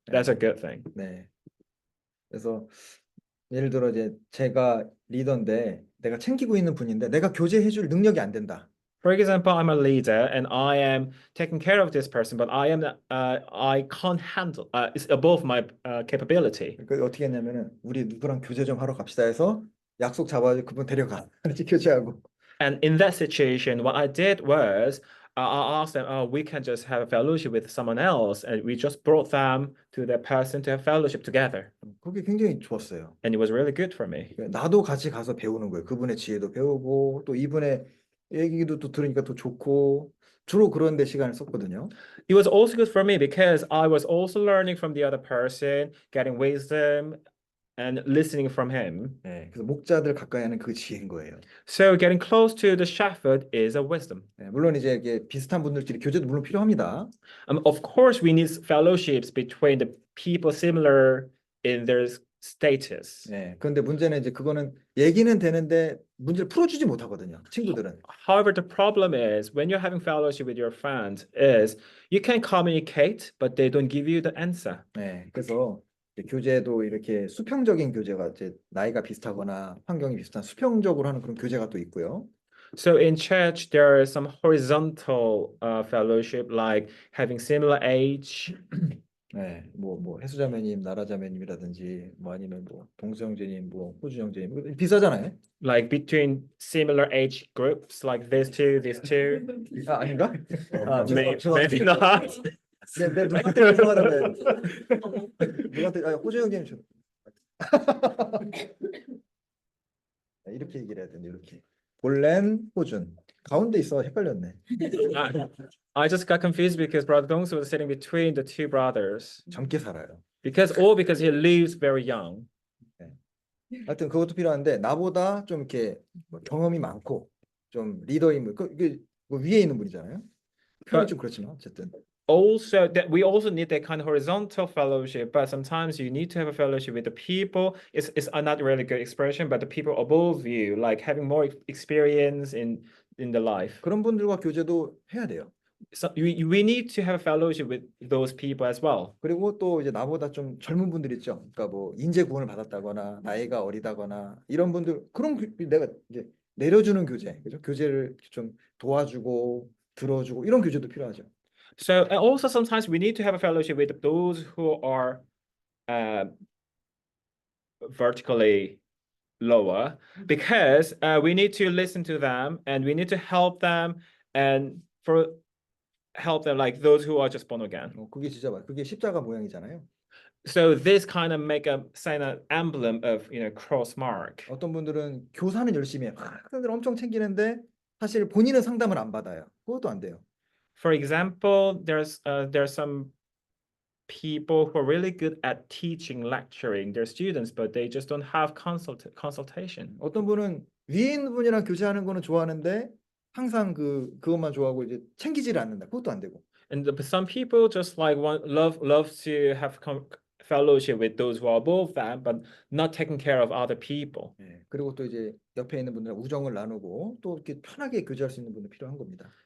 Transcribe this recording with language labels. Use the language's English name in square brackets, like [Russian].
[English] That's a good thing. [Korean] 네. 그래서 예를 들어 이제 제가 리더인데 내가 챙기고 있는 분인데 내가 교제해줄 능력이 안 된다. [English] For example, I'm a leader and I am taking care of this person, but I can't handle. It's above my capability. [Korean] 그러니까 어떻게 했냐면은 우리 누구랑 교제 좀 하러 갑시다 해서 약속 잡아가지고 그분 데려가 같이 교제하고. [English] And in that situation, what I did was I asked them, oh, we can just have a fellowship with someone else, and we just brought them to that person to have fellowship together. [Korean] 그게 굉장히 좋았어요. [English] And it was really good for me. [Korean] 나도 같이 가서 배우는 거예요. 그분의 지혜도 배우고 또 이분의 얘기도 또 들으니까 더 좋고 주로 그런 데 시간을 썼거든요. [English] It was also good for me because I was also learning from the other person, getting wisdom and listening from him. [Korean] 네, 그래서 목자들 가까이 하는 그 지혜인 거예요. [English] So getting close to the shepherd is a wisdom. [Korean] 네, 물론 이제 이게 비슷한 분들끼리 교제도 물론 필요합니다. [English] Of course, we need fellowships between the people similar in their status. [Korean] 예. 그런데 문제는 이제 그거는 얘기는 되는데 문제를 풀어주지 못하거든요. 친구들은. [English] However, the problem is when you're having fellowship with your friends is you can communicate, but they don't give you the answer. [Korean] 예. 그래서 이제 교제도 이렇게 수평적인 교제가 이제 나이가 비슷하거나 환경이 비슷한 수평적으로 하는 그런 교제가 또 있고요. [English] So in church, there is some horizontal fellowship, like having similar age, [Korean] 네, 뭐 해수자매님, 나라자매님이라든지 뭐 아니면 뭐 동수형제님, 뭐 호주형제님 이거 비슷하잖아요. [English] like between similar age groups, like these two. [Korean] 아 아닌가? 아 [English] Maybe not. [Korean] 내 누구한테 죄송하다면 누구한테 호주 형제님 이렇게 얘기를 해야 되는데 이렇게 볼렌 호준 가운데 있어 헷갈렸네. [English] I just got confused because Brother Dongsu was sitting between the two brothers [Korean] 젊게 살아요. [English] because he lives very young. [Korean] 하여튼 그것도 필요한데 나보다 좀 이렇게 뭐 경험이 많고 좀 리더인 분, 그 뭐 위에 있는 분이잖아요. 표현이 좀 그렇지만 어쨌든. [English] Also, that we also need that kind of horizontal fellowship, but sometimes you need to have a fellowship with the people. It's not really good expression, but the people above you, like having more experience in the life. [Korean] 그런 분들과 교제도 해야 돼요. [English] So we need to have a fellowship with those people as well. [Korean] 그리고 또 이제 나보다 좀 젊은 분들 있죠. 그러니까 뭐 인재 구원을 받았다거나 나이가 어리다거나 이런 분들 그런 내가 이제 내려주는 교제, 그죠? 교제를 좀 도와주고 들어주고 이런 교제도 필요하죠. [English] So and also sometimes we need to have a fellowship with those who are vertically lower because we need to listen to them and we need to help them and help them like those who are just born again. [Korean] 그게 진짜 그게 십자가 모양이잖아요. [English] So this kind of make a sign an emblem of cross mark. [Korean] 어떤 분들은 교사는 열심히 해. 학생들 엄청 챙기는데 사실 본인은 상담을 안 받아요. 그것도 안 돼요. [English] For example, there's some people who are really good at teaching, lecturing their students, but they just don't have consultation. [Korean] 어떤 분은 위에 있는 분이랑 교제하는 거는 좋아하는데 항상 그것만 좋아하고 이제 챙기지를 않는다. 그것도 안 되고. [English] And some people just like love to have fellowship with those who are above them, but not taking care of other people. [Korean] 예, 그리고 또 이제 옆에 있는 분들과 우정을 나누고 또 이렇게 편하게 교제할 수 있는 분도 필요한 겁니다.